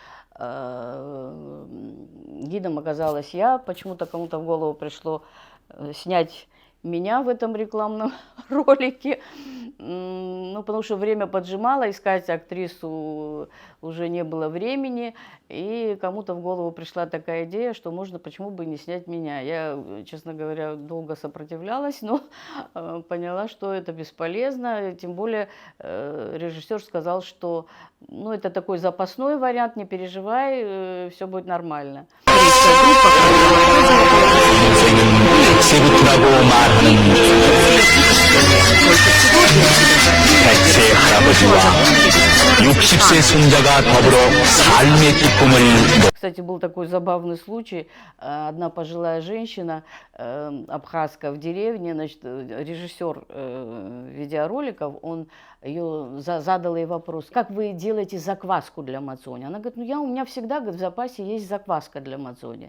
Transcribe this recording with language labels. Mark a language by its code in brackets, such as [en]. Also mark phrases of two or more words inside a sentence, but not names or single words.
[ru] Гидом оказалась я, почему-то кому-то в голову пришло снять меня в этом рекламном ролике, ну, потому что время поджимало, искать актрису уже не было времени, и кому-то в голову пришла такая идея, что можно, почему бы не снять меня. Я, честно говоря, долго сопротивлялась, но поняла, что это бесполезно, тем более режиссер сказал, что, ну, это такой запасной вариант, не переживай, все будет нормально. [ko] 세부트라고 말하는 백세의 할아버지와 60세 손자가 더불어 삶의 기쁨을. [ru] Кстати, был такой забавный случай. Одна пожилая женщина, абхазка в деревне, значит, режиссер видеороликов, он задал ей вопрос: как вы делаете закваску для мацони? Она говорит: ну у меня всегда, говорит, в запасе есть закваска для мацони.